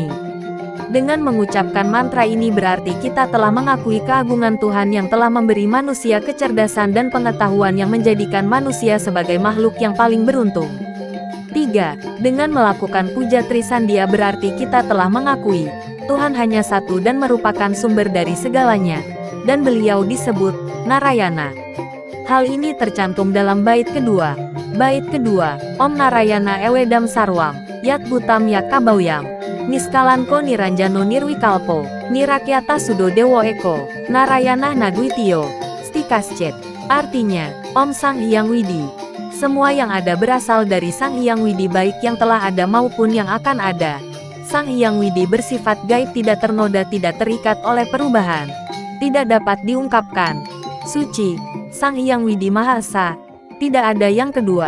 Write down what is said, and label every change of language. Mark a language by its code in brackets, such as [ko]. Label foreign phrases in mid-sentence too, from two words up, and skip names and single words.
[id] Dengan mengucapkan mantra ini berarti kita telah mengakui keagungan Tuhan yang telah memberi manusia kecerdasan dan pengetahuan yang menjadikan manusia sebagai makhluk yang paling beruntung. 3. Dengan melakukan Puja Trisandia berarti kita telah mengakui Tuhan hanya satu dan merupakan sumber dari segalanya, dan beliau disebut Narayana. Hal ini tercantum dalam bait kedua. Bait kedua, [sa] Om Narayana Ewedam Sarwam, Yat Butam Yak Kabawyam, Niskalanko Niranjano Nirwikalpo, Nirakyata Sudo Dewo Eko, Narayana Nadwitio, Stikascet. [id] Artinya, Om Sang Hyang Widi. Semua yang ada berasal dari Sang Hyang Widi baik yang telah ada maupun yang akan ada. Sang Hyang Widi bersifat gaib, tidak ternoda, tidak terikat oleh perubahan, tidak dapat diungkapkan, suci. Sang Hyang Widi Maha Esa, tidak ada yang kedua.